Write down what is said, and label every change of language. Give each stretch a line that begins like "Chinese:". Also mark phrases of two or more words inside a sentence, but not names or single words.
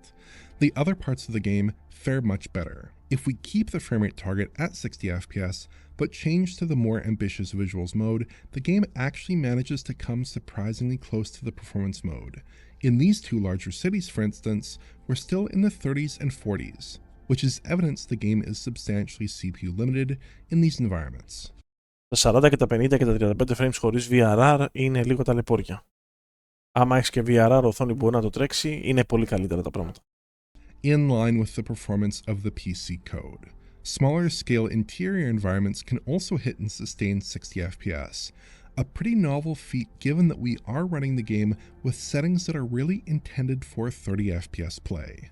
English: The other parts of the game fare much better. If we keep the frame rate target at 60 FPS, but change to the more ambitious visuals mode, the game actually manages to come surprisingly close to the performance mode. In these two larger cities, for instance, we're still in the 30s and 40s, which is evidence the game is substantially CPU limited in these environments.
Greek: Τα 40 και τα 50 και τα 35
English: frames χωρίς VRR
Greek: είναι λίγο ταλαιπώρια. Άμα έχεις και VRR οθόνη που μπορεί να το τρέξει, είναι πολύ καλύτερα τα πράγματα.
English: In line with the performance of the PC code. Smaller scale interior environments can also hit and sustain 60 FPS. A pretty novel feat given that we are running the game with settings that are really intended for 30 FPS play.